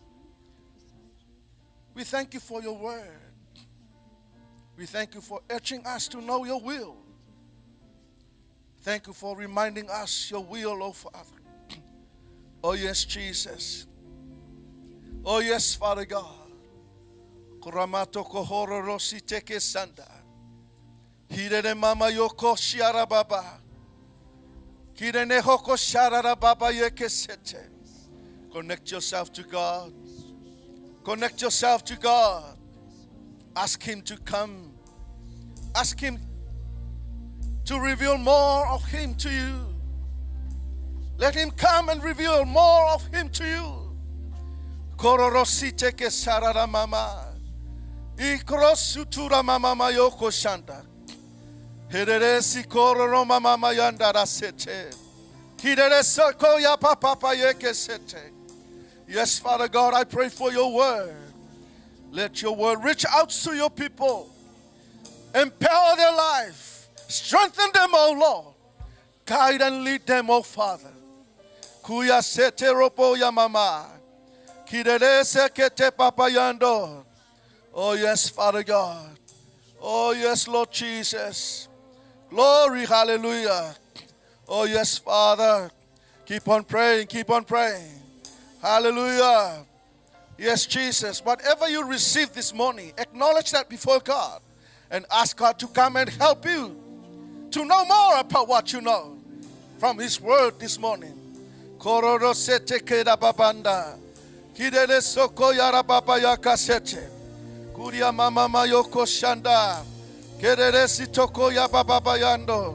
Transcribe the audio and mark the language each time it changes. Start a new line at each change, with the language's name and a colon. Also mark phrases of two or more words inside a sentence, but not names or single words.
English: We thank you for your word. We thank you for urging us to know your will. Thank you for reminding us your will, oh Father. Oh yes, Jesus. Oh yes, Father God. Kuramato kohoro rosi teke sanda. Hirene mama yoko shiara baba. Hirene hoko shiara baba yeke sete. Connect yourself to God. Connect yourself to God. Ask Him to come. Ask Him to reveal more of Him to you. Let Him come and reveal more of Him to you. Kororosite ke sarara mama. Ikrosutura mama mayoko shanda. Hereresi kororo mama mayanda rasete. Kireresa koya papa yeke sete. Yes, Father God, I pray for your word. Let your word reach out to your people. Empower their life. Strengthen them, O Lord. Guide and lead them, O Father. Kuya sete ropo ya mama. Kirerese kete papayando. Oh yes, Father God. Oh yes, Lord Jesus. Glory, hallelujah. Oh yes, Father. Keep on praying, keep on praying. Hallelujah. Yes, Jesus. Whatever you receive this morning, acknowledge that before God and ask God to come and help you to know more about what you know from His word this morning. Kororo sete keda babanda. Kidele soko yara baba yakasete. Kuria mama mayoko shanda. Kedere sitoko ya baba bayando.